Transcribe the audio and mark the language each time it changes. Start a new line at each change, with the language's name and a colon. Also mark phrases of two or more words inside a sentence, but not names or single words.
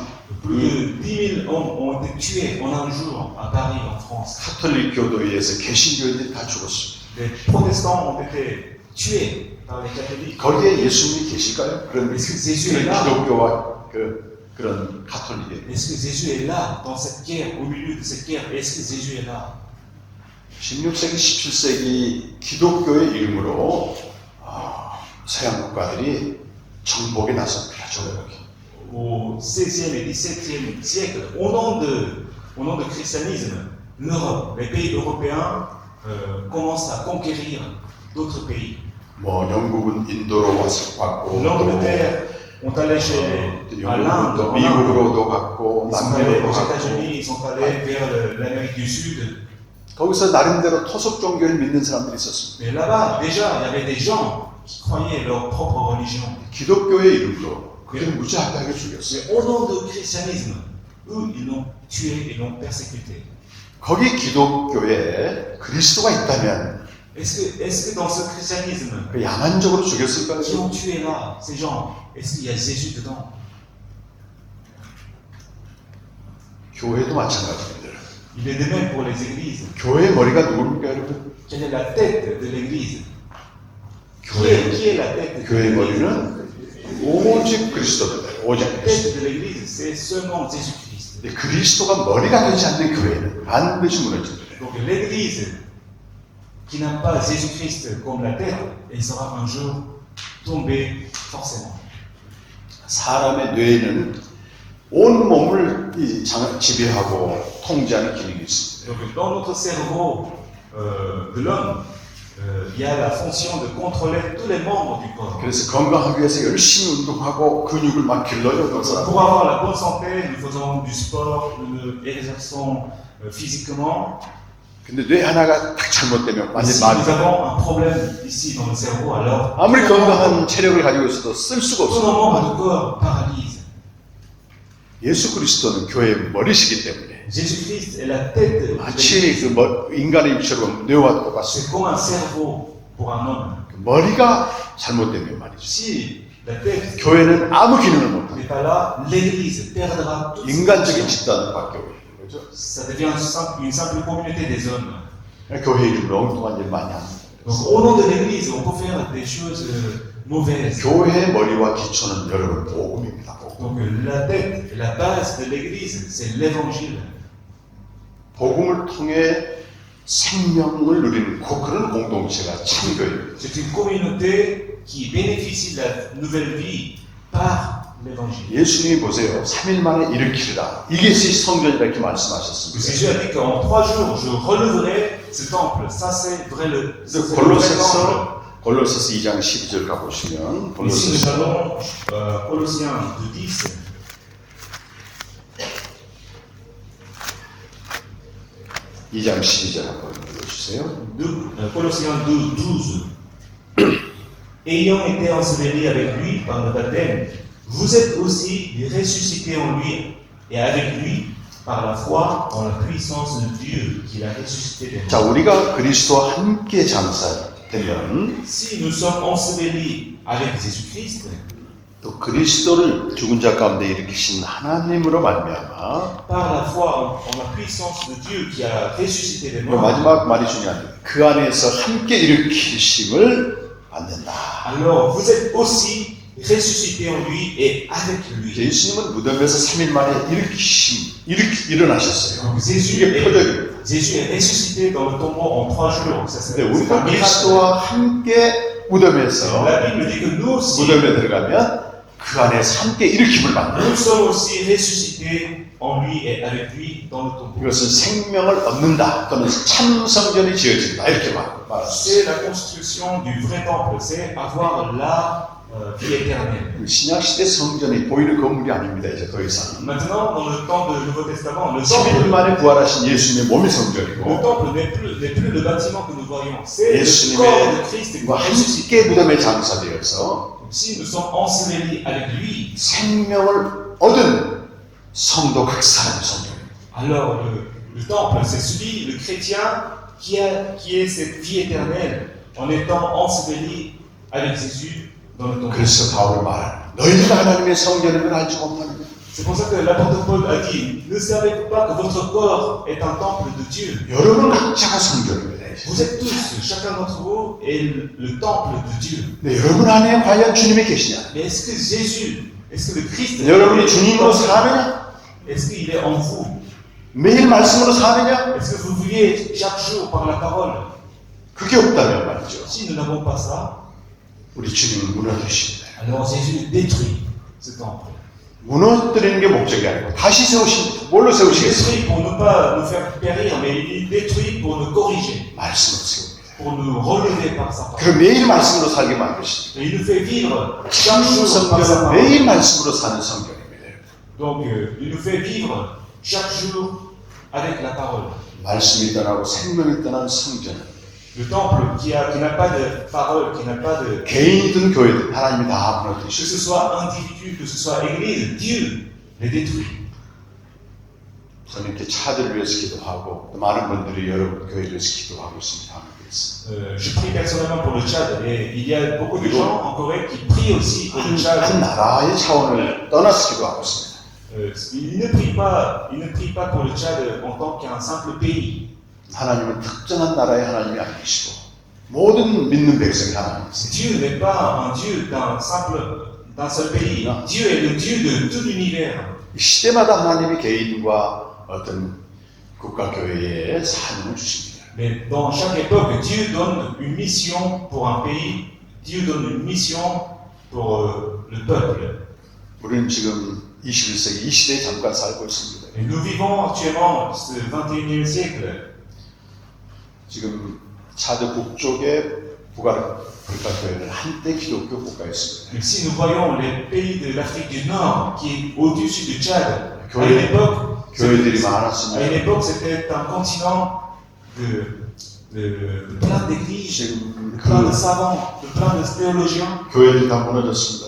French: Plus de 10 000 hommes ont été tués en un jour à Paris, en France.
Korean: 가톨릭 교도에 의해서 개신교인들이 다 죽었습니다.
French: Les protestants ont été tués par les catholiques.
Korean: 거기에 예수님이 계실까요? 그런 예수님이 기독교와 그런 가톨릭에.
French: Est-ce que Jésus est là dans cette guerre, au milieu de cette guerre? Est-ce que Jésus est là?
Korean: 16세기, 17세기 기독교의 이름으로 서양 국가들이 정복에 나섭니다. 정복이.
French: Au XVIe et XVIIe siècle, au nom de christianisme, l'Europe, les pays européens commencent à conquérir d'autres pays.
Korean: 뭐 영국은 인도로 왔고,
French: L'Angleterre ont allé à l'Inde,
Korean: 영국은 미국으로도 갔고,
French: ils sont allés
Korean: 남미로도
French: aux
Korean: 갔고.
French: États-Unis, ils sont allés vers l'Amérique du Sud.
Korean: 거기서 나름대로 토속 종교를 믿는 사람들이 있었습니다.
French: Mais là-bas, déjà, il y avait des gens qui croyaient leur propre religion.
Korean: 기독교의 이름으로 그들을 무지하게 죽였어요.
French: Mais au nom du christianisme, eux, ils l'ont tué et l'ont persécuté.
Korean: 거기 기독교에 그리스도가 있다면
French: Est-ce que dans ce christianisme,
Korean: 그 야만적으로 죽였을까요?
French: qui ont tué là, ces gens, est-ce qu'il y a Jésus dedans?
Korean: 교회도 마찬가지입니다.
French: Il est de même pour les églises.
Korean: 교회의 머리가 누굽니까, 여러분?
French: Quelle est la tête de l'église? Qui est la tête de
Korean: 교회의
French: l'église?
Korean: 머리는 오직 그리스도입니다. 오직
French: La
Korean: 그리스도.
French: tête de l'église, c'est seulement Jésus-Christ.
Korean: 근데 그리스도가 머리가 되지 않는 교회는 반드시 무너집니다.
French: Donc l'église qui n'a pas Jésus-Christ comme la tête, elle sera un jour tombée forcément.
Korean: 사람의 뇌에는 온 몸을 지배하고 통제하는 기능이 있습니다.
French: Donc dans notre cerveau de l'homme, il y a la fonction de contrôler tous les membres du corps.
Korean: 그래서 건강하기 위해서 열심히 운동하고 근육을 막 길러요.
French: Donc, pour avoir la bonne santé, nous faisons du sport, nous exerçons physiquement.
Korean: 근데 뇌 하나가 딱 잘못되면 완전
French: Si
Korean: 마비.
French: nous avons un problème ici dans le cerveau, alors
Korean: 아무리 건강한 체력을 가지고 있어도 쓸 수가
French: tout
Korean: 없어요.
French: nos membres du corps paralysent.
Korean: 예수 그리스도는 교회의 머리시기 때문에
French: Jésus-Christ est la tête de
Korean: 마치
French: l'Église.
Korean: 그 인간의 입처럼 뇌와 똑같습니다.
French: C'est comme un cerveau pour un homme.
Korean: 머리가 잘못되면 말이죠.
French: Si la tête
Korean: 교회는 아무 기능을 못합니다.
French: n'est pas là, l'Église perdra toute sa
Korean: 인간적인
French: fonction.
Korean: 집단밖에 없는 거죠.
French: Ça devient une simple communauté des hommes.
Korean: 교회 이름으로 엉뚱한 일 많이 합니다.
French: Donc au nom de l'Église, on peut faire des choses mauvaises.
Korean: 교회의 머리와 기초는 여러분 복음입니다. 복음.
French: Donc la tête, la base de l'Église, c'est l'Évangile.
Korean: 복음을 통해 생명을 누리는 그런 공동체가 참교회입니다.
French: C'est une communauté qui bénéficie de la nouvelle vie par l'Évangile.
Korean: 예수님이 보세요. 3일 만에 일으키리라. 이것이 성전이라 이렇게
French: Jésus
Korean: 말씀하셨습니다.
French: a dit qu'en 3 jours, je relèverai ce temple. Ça, c'est vrai le c'est le vrai temple.
Korean: 골로새서 2장 12절 가보시면
French: Ici, nous
Korean: 골로새서
French: allons Colossiens 2:10.
Korean: 2장 12절 한번 읽어주세요.
French: Colossiens 2:12. Ayant été ensevelis avec lui par le baptême, vous êtes aussi ressuscités en lui et avec lui par la foi en la puissance de Dieu qui l'a ressuscité des
Korean: 자,
French: morts.
Korean: 우리가 그리스도와 함께 장사되면
French: Si nous sommes ensevelis avec Jésus-Christ,
Korean: 또 그리스도를 죽은 자 가운데 일으키신 하나님으로 말미암아
French: par la foi en la puissance de Dieu qui a ressuscité des
Korean: 그
French: morts,
Korean: 마지막 말이 중요합니다. 그 안에서 함께 일으키심을 받는다.
French: alors vous êtes aussi ressuscités en lui et avec lui.
Korean: 예수님은 무덤에서 3일 만에 일어나셨어요.
French: Donc Jésus
Korean: 이게 표적입니다.
French: est ressuscité dans le tombeau en 3 jours. Ça, c'est
Korean: 근데
French: un
Korean: 우리가
French: miracle.
Korean: 그리스도와 함께 무덤에서
French: La Bible dit que nous aussi,
Korean: 무덤에 들어가면 그 안에서 함께 일으킴을 받는다.
French: nous sommes aussi ressuscités en lui et avec lui dans le tombeau.
Korean: 이것은 생명을 얻는다 또는 참 성전이 지어진다 이렇게 말합니다.
French: C'est la construction du vrai temple, c'est avoir la vie éternelle.
Korean: 신약 시대 성전이 보이는 건물이 아닙니다. 이제 더 이상.
French: Maintenant, dans le temps du Nouveau Testament,
Korean: 3일 만에 부활하신 예수님의 몸이
French: le
Korean: 성전이고
French: temple n'est plus le bâtiment que nous voyons, c'est le
Korean: 예수님의
French: corps de Christ qui est ressuscité.
Korean: 함께 무덤에 장사되어서
French: Si nous sommes ensevelis avec lui,
Korean: 생명을 얻은 성도 각사라는 성전입니다.
French: alors le temple, c'est celui, le chrétien, qui est cette vie éternelle en étant enseveli avec Jésus dans le tombeau.
Korean: 그래서 바울이 말하는 너희는 하나님의 성전임을 알지 못하느냐.
French: C'est pour ça que l'apôtre Paul a dit, ne savez-vous pas que votre corps est un temple de Dieu?
Korean: 여러분 각자가 성전입니다.
French: Vous êtes tous, chacun d'entre vous est le temple de Dieu.
Korean: 네, 여러분 안에 과연 주님이 계시냐?
French: Mais est-ce que Jésus, est-ce que le Christ,
Korean: 여러분이 주님으로 사느냐?
French: est-ce qu'il est en vous?
Korean: 매일 말씀으로 사느냐?
French: Est-ce que vous vivez chaque jour par la parole?
Korean: 그게 없다면 말이죠.
French: Si nous n'avons pas ça,
Korean: 우리 주님은 무너지십니다.
French: alors Jésus détruit ce temple.
Korean: 무너뜨리는 게 목적이 아니고 다시 세우십니다. 뭘로
French: Il
Korean: 세우시겠어요?
French: détruit pour ne pas nous faire périr, mais il détruit pour nous corriger,
Korean: 말씀으로 세웁니다.
French: pour nous relever par sa
Korean: 그
French: parole.
Korean: 매일 말씀으로 살게 만드십니다.
French: Et il nous fait vivre chaque
Korean: 참
French: jour par sa
Korean: 성전은
French: parole.
Korean: 매일 말씀으로 사는 성전입니다.
French: Donc il nous fait vivre chaque jour avec la parole.
Korean: 말씀이 떠나고 생명이 떠난 성전은
French: Le temple qui n'a pas de parole, qui n'a pas de...
Korean: 개인이든 교회든 하나님이 다
French: Que
Korean: 무너뜨리시고
French: ce soit individu, que ce soit église, Dieu les détruit.
Korean: 저는 이렇게 차들을 위해서 기도하고 또 많은 분들이 여러분 교회를 위해서 기도하고 있습니다.
French: Je prie personnellement pour le Tchad et il y a beaucoup de gens en Corée qui prient aussi pour le Tchad.
Korean: 한 나라의 차원을 떠나서 기도하고 있습니다.
French: Il ne prie pas pour le Tchad en tant qu'un simple pays.
Korean: 하나님은 특정한 나라의 하나님이 아니시고 모든 믿는 백성이 하나님이세요.
French: Dieu n'est pas un Dieu d'un seul pays. Dieu est le Dieu de tout l'univers.
Korean: 시대마다 하나님이 개인과 어떤 국가 교회에 사명을 주십니다.
French: Mais dans chaque époque, Dieu donne une mission pour un pays. Dieu donne une mission pour le peuple.
Korean: 우리는 지금 21세기 이 시대에 잠깐 살고 있습니다.
French: Et nous vivons actuellement ce 21e siècle.
Korean: 지금 차드 북쪽에 불가교회는 한때 기독교 국가였습니다.
French: Et si nous voyons les pays de l'Afrique du Nord qui est au-dessus du Tchad, à
Korean: 교회-
French: une époque,
Korean: 교회들이
French: à une
Korean: 많았습니다.
French: époque c'était un continent de plein d'églises,
Korean: 지금
French: de plein de
Korean: 그
French: savants, de plein de théologiens.
Korean: 교회들이 다 무너졌습니다.